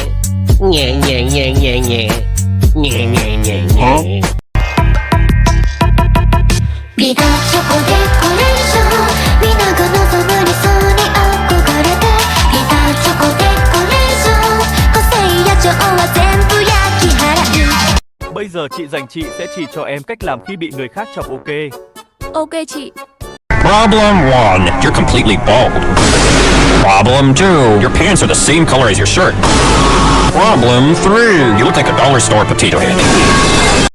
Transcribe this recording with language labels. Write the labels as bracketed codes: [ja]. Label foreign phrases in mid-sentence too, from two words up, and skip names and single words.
[ja] Nee, nee, nee, nee, nee. Nee, nee, nee, nee. ビタチョコデコレーション皆が望む理想に憧れてビタチョコデコレーション個性や情は全部焼き払う [vi] Bây giờ chị dành chị sẽ chỉ cho em cách làm khi bị người khác chọc ok. Ok chị. [en] Problem 1. You're completely bald. Problem 2. Your pants are the same color as your shirt. Problem 3. You look like a dollar store potato head.